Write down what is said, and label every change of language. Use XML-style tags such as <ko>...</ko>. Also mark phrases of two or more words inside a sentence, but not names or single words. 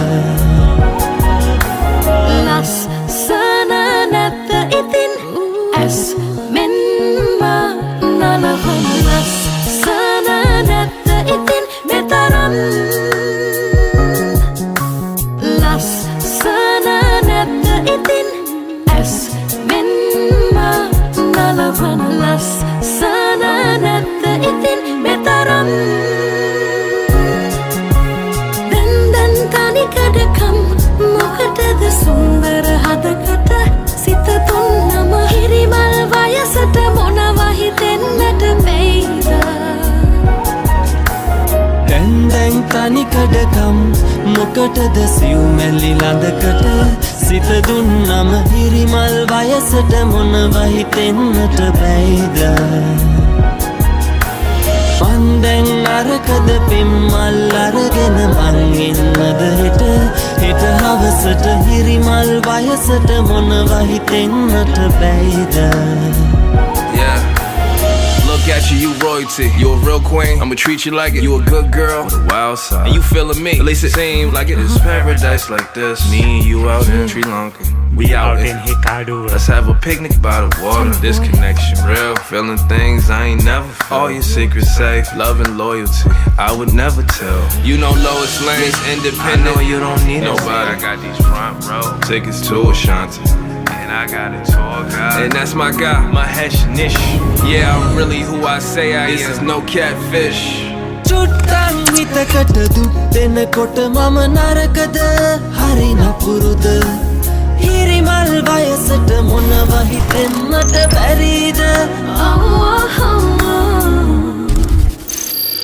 <si>ලස්සන නැත්ත ඉතින් ඇස් මෙන්ම නලවන ලස්සන නැත්ත ඉතින් මෙතරම් ලස්සන නැත්ත ඉතින් ඇස් නලවන ලස්සන නැත්ත ඉතින් මෙතරම් දන්දන් තනි කඩකම් මොකටද සුන්දර හදකට සිත තුන්නම හිරිමල් වයසට මොනව හිතෙන්නට බැයිද දන්දන් තනි කඩකම් මොකටද සියුමැලි ලදකට සිත දුන්නම හිරිමල් වයසට මොනව හිතෙන්නට බැයිද මන් දැන් නරකද පෙම්මල් අරගෙන මං එන්නද හෙට හවසට හිරිමල් වයසට මොනව හිතෙන්නට බැයිද</si> <en>Look at you, you royalty. You a real queen, I'ma treat you like it. You a good girl, on the wild side. And you feeling me, at least it seems like it. It's paradise like this. Me and you out in Sri Lanka. We out in Hikkaru. Let's have a picnic by the water. This connection real, feeling things I ain't never felt. All your secrets safe, love and loyalty I would never tell. You know Lois Lane is independent. I know you don't need nobody. I got these front row tickets to Ashanti. I got a tour guide. And that's my guy, Mahesh Nish. Yeah, I'm really who I say I am. This is no catfish.</en> <si>චුට්ටන් හිතකට දුක් දෙනකොට මම නරකද හරි නපුරුද හිරිමල් වයසට මොනව හිතෙන්නට බැරිද</si>